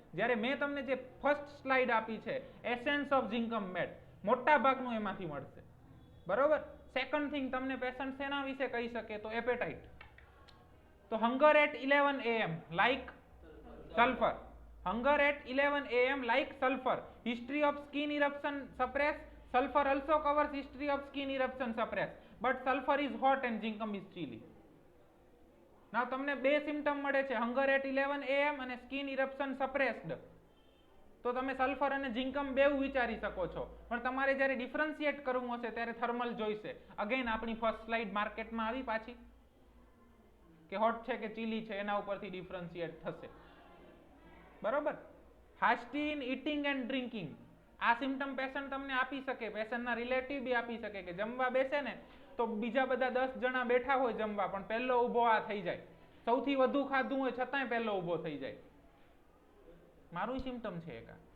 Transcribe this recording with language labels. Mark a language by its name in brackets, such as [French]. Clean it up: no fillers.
[Gujarati] જ્યારે મેં તમને જે ફર્સ્ટ સ્લાઇડ આપી છે એસેન્સ ઓફ ઝિંકમ મેટ, મોટા ભાગનું એમાંથી મળશે. બરોબર. સેકન્ડ થિંગ તમને પેશન્ટ શેના વિશે કહી શકે તો એપેટાઇટ. તો [English] Hunger at 11 AM like sulphur. Hunger at 11 AM like sulphur. History of skin eruption suppress. Sulfur also covers history of skin eruption suppress, but sulfur is hot and zinc is chilly. [Gujarati] Now તમને બે symptom મળે છે, [English] hunger at 11 AM [Gujarati] અને [English] skin eruption suppressed. [Gujarati] તો તમે sulphur અને ઝિંકમ બેઉ વિચારી શકો છો, પણ તમારે જ્યારે ડિફરન્શિએટ કરવું હશે ત્યારે થર્મલ જોઈશે. અગેન આપણી ફર્સ્ટ સ્લાઇડ માર્કેટમાં આવી પાછી કે હોટ છે કે ચીલી છે એના ઉપરથી ડિફરન્શિએટ થશે. બરોબર. [English] ફાસ્ટી in eating and drinking. [Gujarati] આ સિમ્ટમ પેશન્ટ તમને આપી શકે, પેશન્ટના રિલેટિવ બી આપી શકે કે જમવા બેસે ને તો બીજા બધા 10 જણા બેઠા હોય જમવા પણ પહેલો ઊભો આ થઈ જાય, સૌથી વધુ ખાધું હોય છતાંય પહેલો ઊભો થઈ જાય. મારું સિમ્ટમ છે એક.